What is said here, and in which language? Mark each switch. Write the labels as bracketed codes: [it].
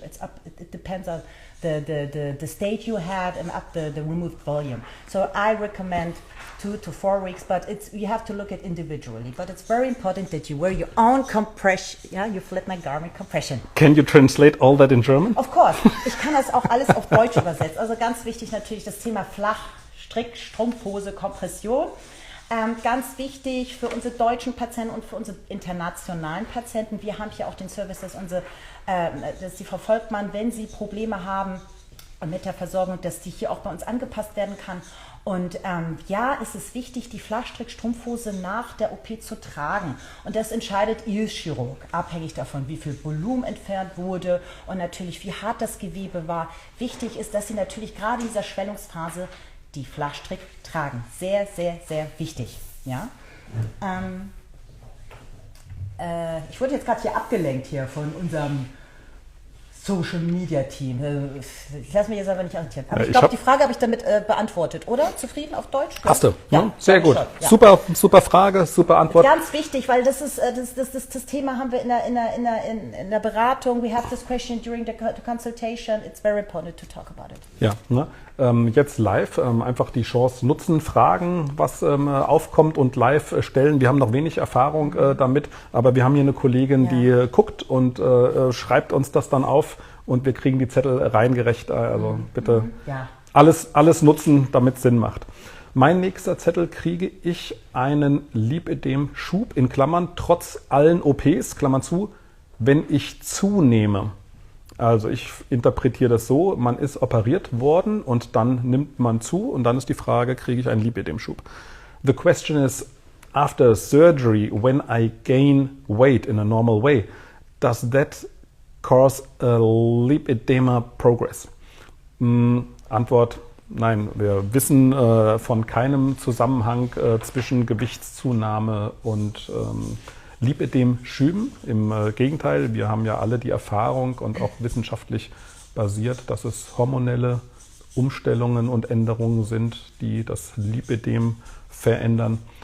[en] It depends on the state you had and up the removed volume. So I recommend 2 to 4 weeks, but you have to look at individually. But it's very important that you wear your own compression, your flat night garment compression. Can you translate all that in German? Of course. [de] Ich kann das auch alles auf Deutsch übersetzen. Also ganz wichtig natürlich das Thema Flachstrick, Strumpfhose, Kompression. Ganz wichtig für unsere deutschen Patienten und für unsere internationalen Patienten. Wir haben hier auch den Service, dass die Frau Volkmann, wenn sie Probleme haben mit der Versorgung, dass die hier auch bei uns angepasst werden kann. Und es ist wichtig, die Flachstrick-Strumpfhose nach der OP zu tragen. Und das entscheidet Ihr Chirurg, abhängig davon, wie viel Volumen entfernt wurde und natürlich, wie hart das Gewebe war. Wichtig ist, dass Sie natürlich gerade in dieser Schwellungsphase die Flachstrick tragen. Sehr, sehr, sehr wichtig. Ja? Ich wurde jetzt gerade hier abgelenkt von unserem Social Media Team. Ich lasse mich jetzt aber nicht irritieren. Aber ich glaube, die Frage habe ich damit beantwortet, oder? Zufrieden auf Deutsch? Hast du? Ja, sehr gut. Ja. Super Frage, super Antwort. Ganz wichtig, weil das Thema haben wir in der Beratung. [en] We have this question during the consultation. It's very important to talk about it. [de] Ja, ne? Jetzt live einfach die Chance nutzen, fragen, was aufkommt und live stellen. Wir haben noch wenig Erfahrung damit, aber wir haben hier eine Kollegin, die guckt und schreibt uns das dann auf und wir kriegen die Zettel reingerecht. Also bitte alles nutzen, damit es Sinn macht. Mein nächster Zettel, kriege ich einen Lipödem-Schub in Klammern trotz allen OPs, Klammern zu, wenn ich zunehme. Also ich interpretiere das so, man ist operiert worden und dann nimmt man zu und dann ist die Frage, kriege ich einen Lipödem-Schub? [en] The question is, after surgery, when I gain weight in a normal way, does that cause a lipedema progress? [de] Antwort: Nein, wir wissen von keinem Zusammenhang zwischen Gewichtszunahme und Lipödem-Schüben. Im Gegenteil, wir haben ja alle die Erfahrung und auch wissenschaftlich basiert, dass es hormonelle Umstellungen und Änderungen sind, die das Lipödem verändern.